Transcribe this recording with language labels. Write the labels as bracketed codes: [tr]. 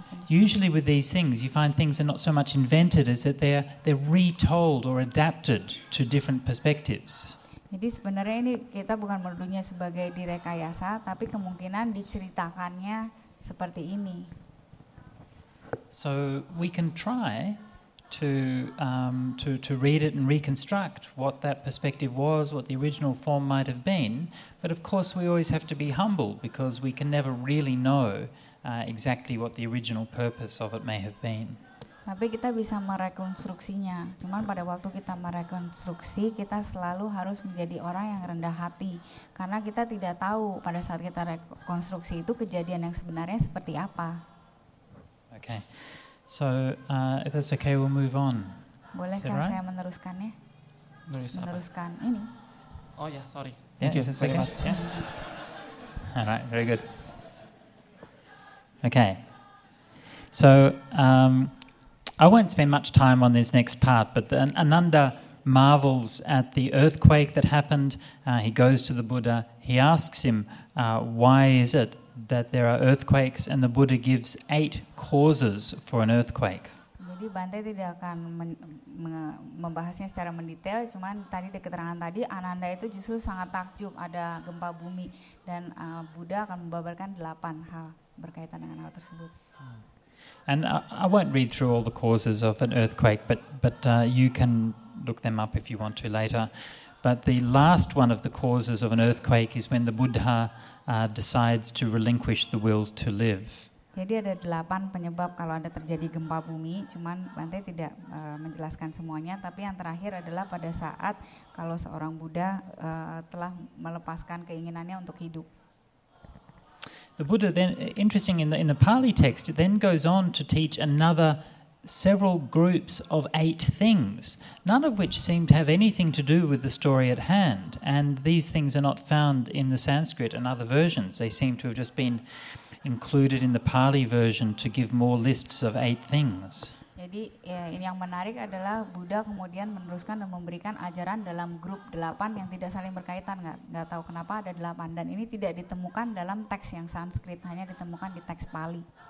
[en] Usually with these things, you find things are not so much invented as that they're retold or adapted to different perspectives. [id] Jadi sebenarnya ini kita bukan menuduhnya sebagai direkayasa, tapi kemungkinan diceritakannya seperti ini. [en] So we can try to read it and reconstruct what that perspective was, what the original form might have been, but of course we always have to be humble because we can never really know exactly what the original purpose of it may have been. [id] Tapi kita bisa merekonstruksinya. Cuman pada waktu kita merekonstruksi, kita selalu harus menjadi orang yang rendah hati, karena kita tidak tahu pada saat kita rekonstruksi itu kejadian yang sebenarnya seperti apa. [en] Okay. So, if that's okay, we'll move on. [id] Bolehkah saya meneruskannya? Meneruskan ini. Oh ya, [en] sorry. Thank you. Okay. Yeah. All right, very good. Okay. So, I won't spend much time on this next part, but Ananda marvels at the earthquake that happened. He goes to the Buddha. He asks him, why is it that there are earthquakes, and the Buddha gives 8 causes for an earthquake. [id] Jadi Bante tidak akan membahasnya secara mendetail, cuman tadi di keterangan tadi Ananda itu justru sangat takjub ada gempa bumi, dan Buddha akan membabarkan 8 hal berkaitan dengan hal tersebut. [en] And I won't read through all the causes of an earthquake, but you can look them up if you want to later. But the last one of the causes of an earthquake is when the Buddha decides to relinquish the will to live. [id] Jadi ada 8 penyebab kalau ada terjadi gempa bumi, cuman Bante tidak menjelaskan semuanya, tapi yang terakhir adalah pada saat kalau seorang Buddha telah melepaskan keinginannya untuk hidup. [en] The Buddha then, interesting in the Pali text, it then goes on to teach another several groups of 8 things, none of which seem to have anything to do with the story at hand, and these things are not found in the Sanskrit and other versions. They seem to have just been included in the Pali version to give more lists of 8 things. [id] Jadi ini yang menarik adalah Buddha kemudian meneruskan dan memberikan ajaran dalam grup 8 yang tidak saling berkaitan, nggak tahu kenapa ada 8, dan ini tidak ditemukan dalam teks yang Sanskrit, hanya ditemukan di teks Pali.